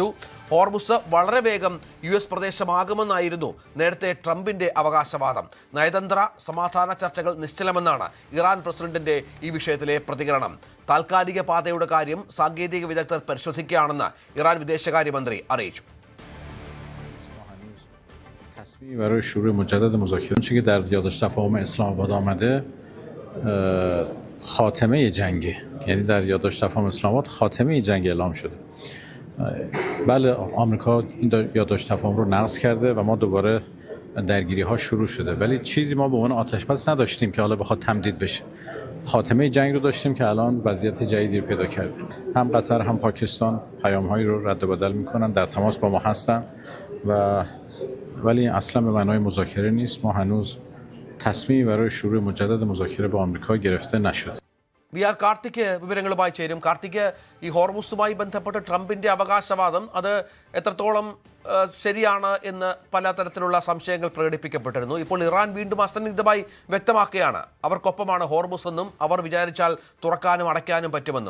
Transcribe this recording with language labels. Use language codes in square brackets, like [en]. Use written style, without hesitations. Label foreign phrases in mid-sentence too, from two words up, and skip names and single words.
[ml] ഹോർമുസ് വളരെ വേഗം US പ്രദേശമാകുമെന്നായിരുന്നു നേരത്തെ ട്രംപിന്റെ അവകാശവാദം. നയതന്ത്ര സമാധാന ചർച്ചകൾ നിശ്ചലമെന്നാണ് ഇറാൻ പ്രസിഡന്റിന്റെ ഈ വിഷയത്തിലെ പ്രതികരണം. താൽക്കാലിക പാതയുടെ കാര്യം സാങ്കേതിക വിദഗ്ധർ പരിശോധിക്കുകയാണെന്ന് ഇറാൻ വിദേശകാര്യമന്ത്രി അറിയിച്ചു. [fa] برای شروع مجدد مذاکرات چیزی که در یادداشت تفاهم اسلام آباد آمده خاتمه جنگه، یعنی در یادداشت تفاهم اسلام آباد خاتمه جنگ اعلام شده. بله آمریکا این یادداشت تفاهم رو نقض کرده و ما دوباره درگیری ها شروع شده، ولی چیزی ما به عنوان آتش‌بس نداشتیم که حالا بخواد تمدید بشه. خاتمه جنگ رو داشتیم که الان وضعیت جدیدی پیدا کرده. هم قطر هم پاکستان پیام‌هایی رو رد و بدل می‌کنن، در تماس با ما هستن و ولی اصلا به معنای مذاکره نیست. ما هنوز تصمیمی برای شروع مجدد مذاکره با آمریکا گرفته نشده. [ml] VR കാർത്തിക് വിവരങ്ങളുമായി ചേരും. കാർത്തിക്, ഈ ഹോർമുസുമായി ബന്ധപ്പെട്ട് ട്രംപിന്റെ അവകാശവാദം അത് എത്രത്തോളം ശരിയാണ് എന്ന് പലതരത്തിലുള്ള സംശയങ്ങൾ പ്രകടിപ്പിക്കപ്പെട്ടിരുന്നു. ഇപ്പോൾ ഇറാൻ വീണ്ടും അസന്നിഗ്ധമായി വ്യക്തമാക്കുകയാണ് അവർക്കൊപ്പമാണ് ഹോർമുസ് എന്നും അവർ വിചാരിച്ചാൽ തുറക്കാനും അടയ്ക്കാനും പറ്റുമെന്നും.